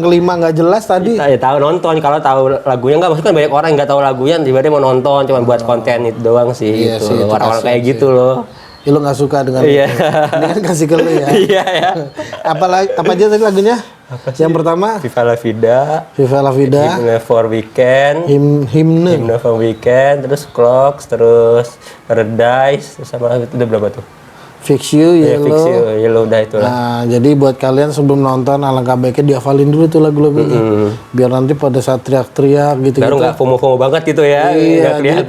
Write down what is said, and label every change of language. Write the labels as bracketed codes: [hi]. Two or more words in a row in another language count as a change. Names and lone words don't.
[id] yang kelima nggak jelas tadi. Ya tahu nonton kalau tahu lagunya nggak maksudnya kan banyak orang yang nggak tahu lagunya tiba-tiba mau nonton cuma buat konten itu doang sih Iya sih, itu gitu. Orang-orang kasihan kayak sih. gitu loh. Ya, lu nggak suka dengan Iya. itu. Ini kan kasih ke lu ya. Iya ya. Apa aja tadi lagunya? Yang pertama Viva La Vida, Viva La Vida, Hymne for Weekend, himne. Hymne for Weekend, terus Clocks, terus Paradise, terus sama itu udah berapa tuh? Fix You, Ya, Fix Yellow. You, Yellow udah itu lah. Nah, jadi buat kalian sebelum nonton alangkah baiknya dihafalin dulu tuh lagu-lagunya. Biar nanti pada saat teriak-teriak gitu. Baru nggak FOMO-FOMO banget gitu ya, Iya, nggak jadi kelihatan.